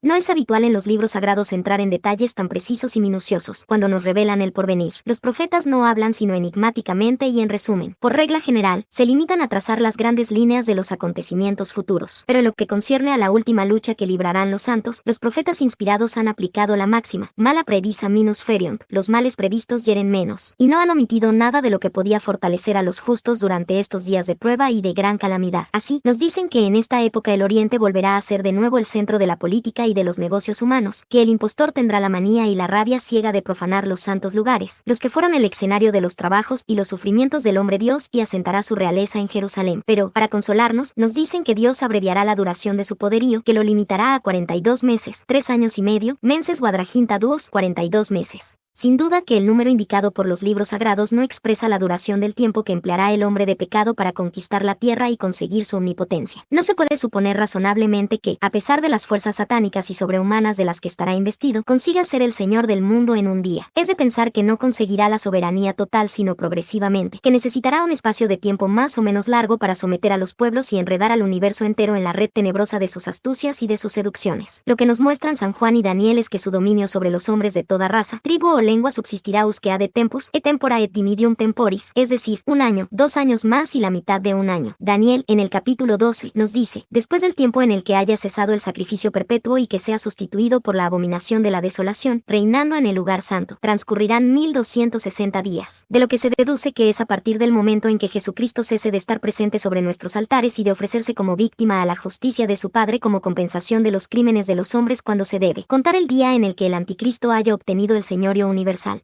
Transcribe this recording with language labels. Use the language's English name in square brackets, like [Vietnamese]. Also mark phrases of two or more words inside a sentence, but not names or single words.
[Spanish] No es habitual en los libros sagrados entrar en detalles tan precisos y minuciosos cuando nos revelan el porvenir. Los profetas no hablan sino enigmáticamente y en resumen. Por regla general, se limitan a trazar las grandes líneas de los acontecimientos futuros. Pero en lo que concierne a la última lucha que librarán los santos, los profetas inspirados han aplicado la máxima, [Latin] mala previsa minus feriunt, [Spanish] los males previstos hieren menos, y no han omitido nada de lo que podía fortalecer a los justos durante estos días de prueba y de gran calamidad. Así, nos dicen que en esta época el Oriente volverá a ser de nuevo el centro de la política y de los negocios humanos, que el impostor tendrá la manía y la rabia ciega de profanar los santos lugares, los que fueron el escenario de los trabajos y los sufrimientos del hombre Dios, y asentará su realeza en Jerusalén. Pero, para consolarnos, nos dicen que Dios abreviará la duración de su poderío, que lo limitará a 42 meses, 3 años y medio, [Latin] menses quadraginta duos, 42 meses. [Spanish] Sin duda que el número indicado por los libros sagrados no expresa la duración del tiempo que empleará el hombre de pecado para conquistar la tierra y conseguir su omnipotencia. No se puede suponer razonablemente que, a pesar de las fuerzas satánicas y sobrehumanas de las que estará investido, consiga ser el señor del mundo en un día. Es de pensar que no conseguirá la soberanía total sino progresivamente, que necesitará un espacio de tiempo más o menos largo para someter a los pueblos y enredar al universo entero en la red tenebrosa de sus astucias y de sus seducciones. Lo que nos muestran San Juan y Daniel es que su dominio sobre los hombres de toda raza, tribu o lengua subsistirá [Latin] usque de tempus, et tempora et dimidium temporis, [Spanish] es decir, 1 año, 2 años más y la mitad de 1 año. Daniel, en el capítulo 12, nos dice, después del tiempo en el que haya cesado el sacrificio perpetuo y que sea sustituido por la abominación de la desolación, reinando en el lugar santo, transcurrirán 1260 días. De lo que se deduce que es a partir del momento en que Jesucristo cese de estar presente sobre nuestros altares y de ofrecerse como víctima a la justicia de su Padre como compensación de los crímenes de los hombres, cuando se debe contar el día en el que el anticristo haya obtenido el señorío universal.